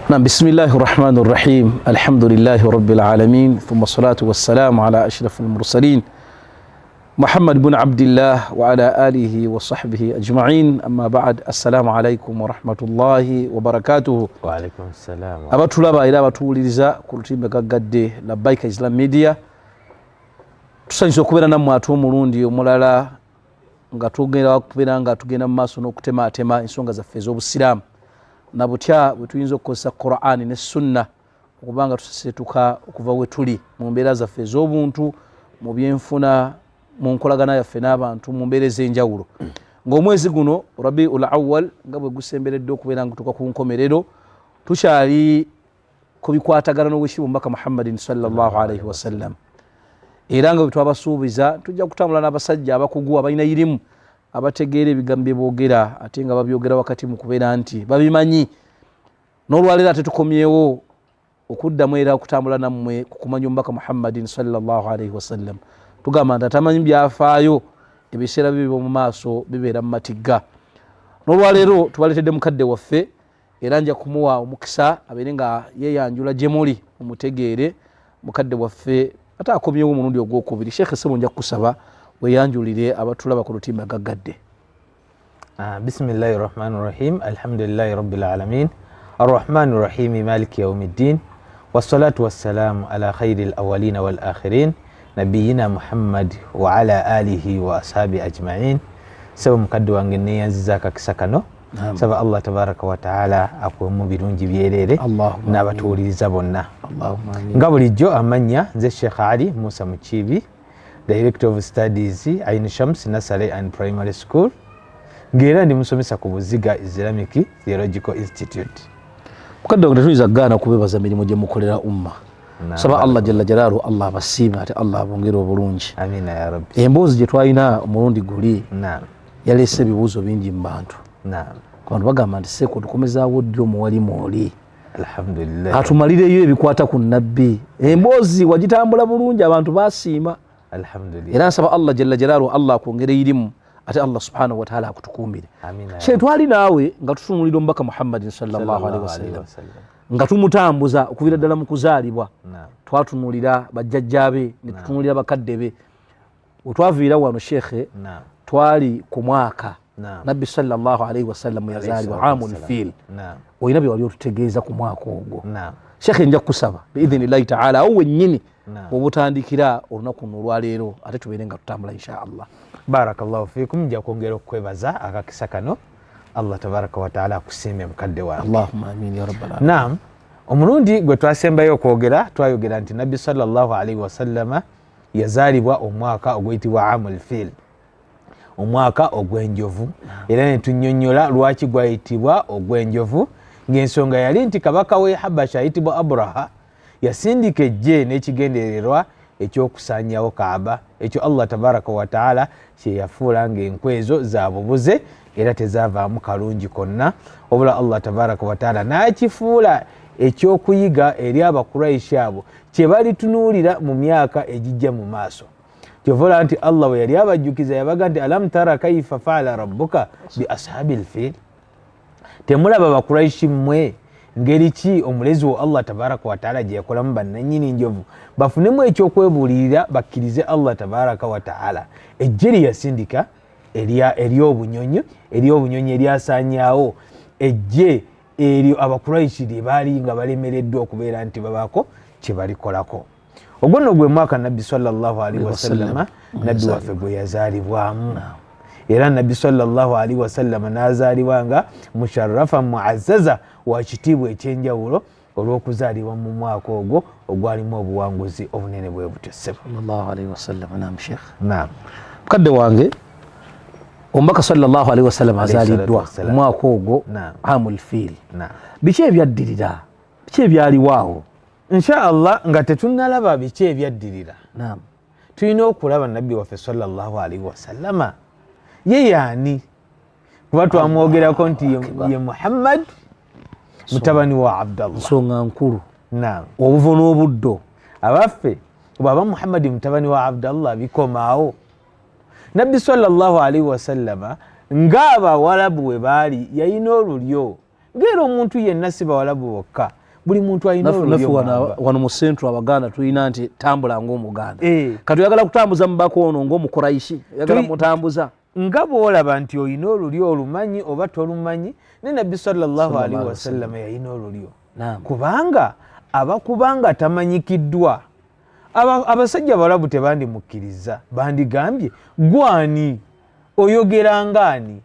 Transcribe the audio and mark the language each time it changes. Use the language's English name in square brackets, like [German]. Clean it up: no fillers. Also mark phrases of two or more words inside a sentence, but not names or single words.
[Arabic] نعم بسم الله الرحمن الرحيم الحمد لله رب العالمين ثم الصلاة والسلام على أشرف المرسلين محمد بن عبد الله وعلى آله وصحبه أجمعين أما بعد السلام عليكم ورحمة الله وبركاته. وعليكم السلام. [Ganda] abatulaba era abatuwuliriza ku lutimbe gaggadde Labbaika Islam Media tusanyusa okubeera nammwe ate omulundi omulala nga tugenda mu maaso n'okutematema ensonga zaffe ez'obusiraamu na butya bwe tuyinza okukozesa Qur'ani ne Sunna okubanga tusesetuka okuva we tuli mu mbeera zaffe ez'obuntu mu byenfuna mu nkolagana yaffe n'abantu mu mbeera ez'enjawulo ng'omwezi guno Rabiul Awwal nga bwe gusemberedde okubeera nga tutuuka ku nkomerero tukyali ku bikwatagana n'obwekitiibwa omubaka Muhammadin [Arabic] صلى الله عليه وسلم [Ganda] era nga bwe twabasuubiza tujja kutambula n'abasajja abakugu abalina irimu abategeera ebigambo bye boogera ate nga babyogera wakati mu kubeera nti babimanyi n'olwaleero ate tukomyewo okuddamu era okutambula nammwe ku kumanya omubaka Muhammadin [Arabic] صلى الله عليه وسلم [Ganda] tugamba nti atamanyi byafaayo ebiseera bibi mu maaso bibeera mu matigga. N'olwaleero tubaleetedde mukadde waffe era nja kumuwa omukisa abeere nga yeeyanjula gye muli mumutegeere mukadde waffe ate akomyewo omulundi ogwokubiri. Sheikh Ssebo nja kukusaba weyanjulire abatulaba ku lutimba gaggadde. [Arabic] بسم الله الرحمن الرحيم الحمد لله رب العالمين الرحمن الرحيم مالك يوم الدين والصلاة والسلام على خير الأولين والآخرين نبينا محمد وعلى آله وأصحابه أجمعين. [Ganda] Sebo mukadde wange neyanziza akakisa kano saba [Arabic] الله تبارك وتعالى [Ganda] akuwemu birungi byerere n'abatuwuliriza bonna. Nga bulijjo amanya nze Sheikh Ali Musa Mukibi, [English] Director of Studies Ain Shams Nursery and Primary School, [Ganda] ngera ndi musomesa ku Buziga Islamic Theological Institute. Mukadde wange tuyinza gaana kubebaza mirimu gye mukolera umma. Saba [Arabic] الله جل جلاله الله [Ganda] abasiima ate Allah abongere obulungi. [Arabic] آمين يا ربي. [Ganda] Emboozi gye twalina omulundi guli yaleese ebibuuzo bingi mu bantu. Abantu bagamba nti Seeko tukomezaawo ddi omuwalimu oli? [Arabic] الحمد لله. [Ganda] Atumalireyo ebikwata ku nabbi. Emboozi wagitambula bulungi abantu basiima. [Arabic] الحمد لله. [Ganda] Era nsaba [Arabic] الله جل جلاله الله [Ganda] akwongere irimu ate [Arabic] الله سبحانه وتعالى [Ganda] akutukuumire. Amina. Sheikh twali naawe nga tutunulira omubaka Muhammadin [Arabic] صلى الله عليه وسلم [Ganda] nga tumutambuza okuvira ddala mu kuzaalibwa twatunulira bajjajjaabe ne tutunulira bakadde be. Otwaviira wano Sheikh twali ku mwaka Nabbi [Arabic] صلى الله عليه وسلم [Ganda] yazaalibwa [Arabic] عام الفيل. [Ganda] Oyina bye wali otutegeeza ku mwaka ogwo. Sheikh nja kusaba [Arabic] بإذن الله تعالى [Ganda] awo wennyini obutandikira olunaku luno olwaleero ate tubeere nga tutambula [Arabic] إن شاء الله. بارك الله فيكم. [Ganda] Nja kwongera okwebaza akakisa kano [Arabic] الله تبارك وتعالى [Ganda] akusiime mukadde wange. [Arabic] اللهم آمين يا رب العالمين. [Ganda] Naam, omulundi gwe twasembayo okwogera twayogera nti Nabbi [Arabic] صلى الله عليه وسلم [Ganda] yazaalibwa omwaka oguyitibwa [Arabic] عام الفيل, [Ganda] omwaka ogw'enjovu. Era ne tunnyonnyola lwaki gwayitibwa ogw'enjovu ng'ensonga yali nti kabaka w'e Habasha ayitibwa Abraha yasindika ejje n'ekigendererwa ekyokusaanyawo Kaaba, ekyo [Arabic] الله تبارك وتعالى [Ganda] kye yafuula ng'enkwezo za bubuze era tezaavaamu kalungi konna, obula [Arabic] الله تبارك وتعالى [Ganda] n'akifuula ekyokuyiga eri Abakuraishi abo kye balitunuulira mu myaka egijja mu maaso. Kyovola nti Allah bwe yali abajjukiza yabaga nti [Arabic] ألم تر كيف فعل ربك بأصحاب الفيل, [Ganda] temulaba Abakuraishi mmwe ngeri ki omulezi wo [Arabic] الله تبارك وتعالى [Ganda] gye yakolamu bannannyini njovu bafunemu ekyokwebuulirira bakkirize [Arabic] الله تبارك وتعالى. [Ganda] Ejje lyasindika eri obunyonyi eryasaanyaawo ejje eryo Abakuraishi lye baali nga balemereddwa okubeera nti babaako kye balikolako. Ogwo nno gwe mwaka Nabbi [Arabic] صلى الله عليه وسلم [Ganda] Nabbi waffe gwe yazaalibwamu. Era Nabbi [Arabic] صلى الله عليه وسلم [Ganda] n'azaalibwa nga [Arabic] مشرفا معززا [Ganda] wa kitiibwa ekyenjawulo olw'okuzaalibwa mu mwaka ogwo ogwalimu obuwanguzi obunene bwe butyo. [Arabic] صلى الله عليه وسلم. [Ganda] Naam Sheikh. Naam. Mukadde wange omubaka [Arabic] صلى الله عليه وسلم [Ganda] azaaliddwa mu mwaka ogwo [Arabic] عام الفيل. [Ganda] Biki ebyaddirira? Biki ebyaliwaawo? [Arabic] إن شاء الله [Ganda] nga tetunnalaba biki ebyaddirira, tulina okulaba Nabbi waffe [Arabic] صلى الله عليه وسلم [Ganda] ye yaani, kuba twamwogerako nti ye Muhammad mutabani wa Abdallah. Nsonga nkulu. Obuvo n'obuddo abaffe bwaba Muhammad mutabani wa Abdallah bikomaawo. Nabbi [Arabic] صلى الله عليه وسلم [Ganda] ng'Abawalabu bwe baali yayina olulyo ng'era omuntu yenna si Bawalabu bokka buli muntu alina olulyo wano mu centro abaganda tulina nti tambula ng'omuganda kati oyagala kutambuza mubaka ono ng'omukuraishi oyagala mutambuza nga bw'olaba nti olina olulyo olumanyi oba tolumanyi ne nabbi [Arabic] صلى الله عليه وسلم [Ganda] yalina olulyo kubanga abakubanga tamanyikiddwa abasajja balabu tebandimukkiriza bandigambye gwani oyogera ngaani